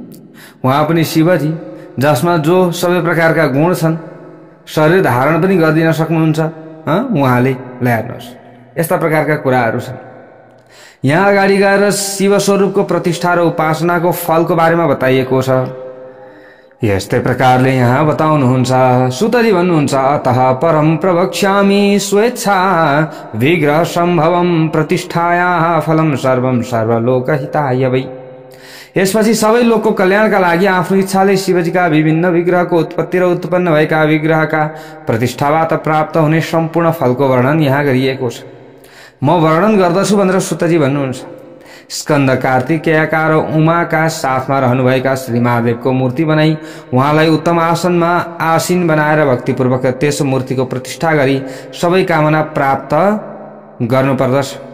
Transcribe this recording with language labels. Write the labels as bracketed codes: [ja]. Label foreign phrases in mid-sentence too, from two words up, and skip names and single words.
[ne] उहाँ पनि शिवजी, जसमा जो सबै प्रकारका गुण छन्, शरीर धारण पनि गर्दिन सक्नुहुन्छ उहाँले। ल्याउनुहोस्, यस्ता प्रकारका कुराहरू छन्। यहाँ अगाडि गएर शिव स्वरूपको प्रतिष्ठा र उपासनाको फलको बारेमा बताइएको छ। यस्तै प्रकारले यहाँ बताउनुहुन्छ। सुतजी भन्नुहुन्छ, [sa] अतः परम प्रवक्ष्यामि स्वेच्छा विग्रह सम्भवम प्रतिष्ठायाः फलम सर्वम सर्वलोकहिताय वै। [ne] यसपछि सबै लोकको कल्याणका लागि आफ्नो इच्छाले शिवजीका विभिन्न विग्रहको उत्पत्ति र उत्पन्न भएका विग्रहका प्रतिष्ठाबाट प्राप्त हुने सम्पूर्ण फलको वर्णन यहाँ गरिएको छ। म वर्णन गर्दछु भनेर सुतजी भन्नुहुन्छ। स्कन्द, कार्तिकेयका र उमाका साथमा रहनुभएका श्री महादेवको मूर्ति बनाई उहाँलाई उत्तम आसनमा आसीन बनाएर भक्तिपूर्वक त्यस मूर्तिको प्रतिष्ठा गरी सबै कामना प्राप्त गर्नुपर्दछ।